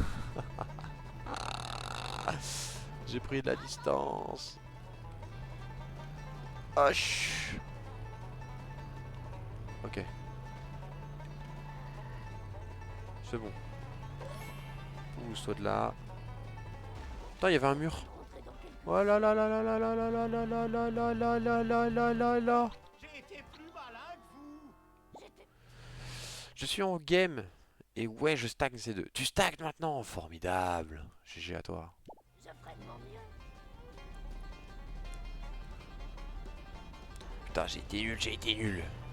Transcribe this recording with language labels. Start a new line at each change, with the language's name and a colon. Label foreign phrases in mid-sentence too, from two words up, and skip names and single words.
French: J'ai pris de la distance. Hoche. Ok. C'est bon. Pousse-toi de là. Putain, il y avait un mur. Oh là là là là là là là là là là là là là là là là là là. Je suis en game. Et ouais, je stagne ces deux. Tu stagnes maintenant. Formidable. GG à toi. Putain, j'ai été nul, j'ai été nul.